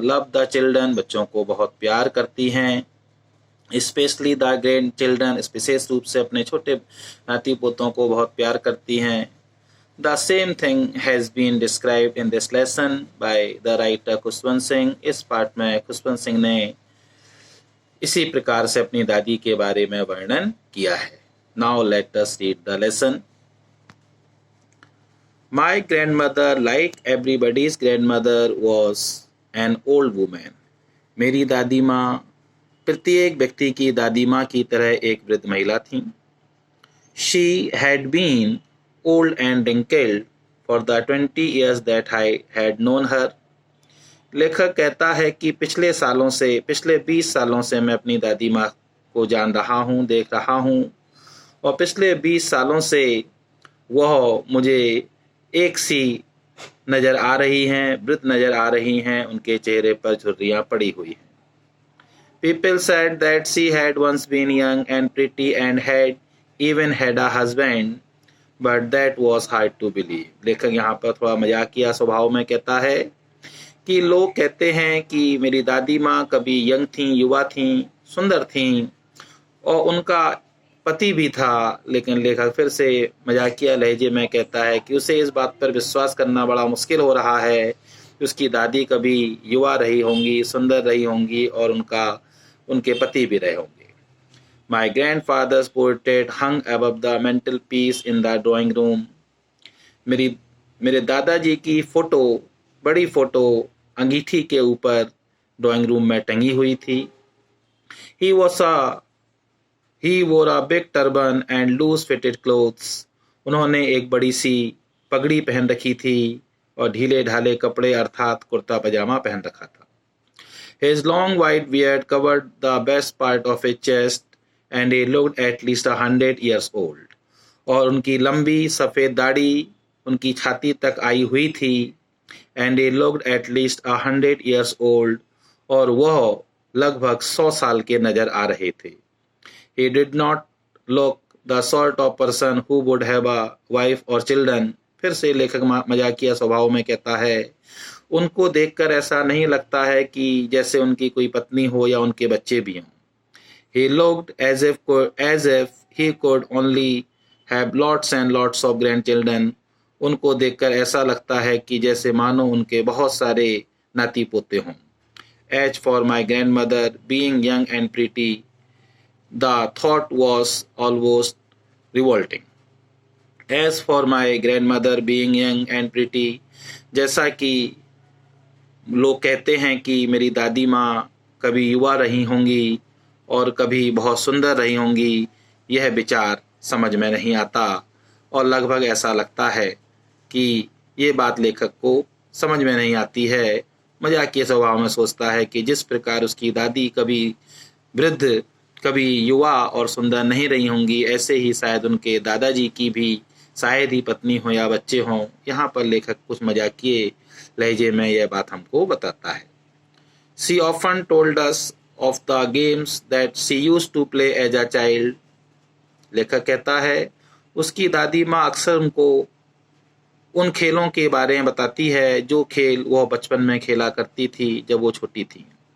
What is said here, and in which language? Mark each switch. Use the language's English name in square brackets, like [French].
[English] love the children, [Hindi] बच्चों को बहुत प्यार करती हैं। [English] specially the grandchildren, [Hindi] विशेष रूप से अपने छोटे नाती पोतों को बहुत प्यार करती हैं। [English] The same thing has been described in this lesson by the writer Khushwant Singh. [Hindi] इस पाठ में खुशवंत सिंह ने इसी प्रकार से अपनी दादी के बारे में वर्णन किया है। [English] Now let us read the lesson. My grandmother, like everybody's grandmother, was an old woman. [Hindi] मेरी दादी माँ प्रत्येक व्यक्ति की दादी माँ की तरह एक वृद्ध महिला थी। [English] She had been old and wrinkled for the 20 years that I had known her. [Hindi] लेखक कहता है कि पिछले 20 सालों से मैं अपनी दादी माँ को जान रहा हूँ, देख रहा हूँ, और पिछले 20 सालों से वह मुझे एक सी नज़र आ रही हैं, वृद्ध नज़र आ रही हैं। उनके चेहरे पर झुर्रियाँ पड़ी हुई हैं। [English] People said that she had once been young and pretty and had even had a husband, but that was hard to believe. [Hindi] लेखक यहाँ पर थोड़ा मजाकिया स्वभाव में कहता है कि लोग कहते हैं कि मेरी दादी माँ कभी यंग थी, युवा थी, सुंदर थी और उनका पति भी था। लेकिन लेखक फिर से मजाकिया लहजे में कहता है कि उसे इस बात पर विश्वास करना बड़ा मुश्किल हो रहा है कि उसकी दादी कभी युवा रही होंगी, सुंदर रही होंगी और उनके पति भी रहे होंगे। [English] My grandfather's portrait hung above the mantelpiece in the drawing room. [Hindi] मेरे दादाजी की फोटो, बड़ी फोटो अंगीठी के ऊपर ड्राइंग रूम में टंगी हुई थी। [English] He wore a big turban and loose fitted clothes. [Hindi] उन्होंने एक बड़ी सी पगड़ी पहन रखी थी और ढीले ढाले कपड़े अर्थात कुर्ता पजामा पहन रखा था। [English] His long white beard covered the best part of his chest and he looked at least 100 years old. [Hindi] और उनकी लंबी सफ़ेद दाढ़ी उनकी छाती तक आई हुई थी। [English] And he looked at least 100 years old. [Hindi] और वह लगभग 100 साल के नजर आ रहे थे। [English] He did not look the sort of person who would have a wife or children. [Hindi] फिर से लेखक मजाकिया स्वभाव में कहता है, उनको देखकर ऐसा नहीं लगता है कि जैसे उनकी कोई पत्नी हो या उनके बच्चे भी हों। [English] He looked as if he could only have lots and lots of grandchildren. [Hindi] उनको देखकर ऐसा लगता है कि जैसे मानो उनके बहुत सारे नाती पोते हों। [English] As for my grandmother being young and pretty, the thought was almost revolting. As for my grandmother being young and pretty, [Hindi] जैसा कि लोग कहते हैं कि मेरी दादी माँ कभी युवा रही होंगी और कभी बहुत सुंदर रही होंगी, यह विचार समझ में नहीं आता और लगभग ऐसा लगता है कि ये बात लेखक को समझ में नहीं आती है। मजाकिया स्वभाव में सोचता है कि जिस प्रकार उसकी दादी कभी वृद्ध, कभी युवा और सुंदर नहीं रही होंगी, ऐसे ही शायद उनके दादाजी की भी शायद ही पत्नी हो या बच्चे हों। यहाँ पर लेखक कुछ मजाकिये लहजे में यह बात हमको बताता है। [English] She often told us of the games that she used to play as a child. [Hindi] लेखक कहता है उसकी दादी माँ अक्सर उनको उन खेलों के बारे में बताती है जो खेल वह बचपन में खेला करती थी जब वो छोटी थी।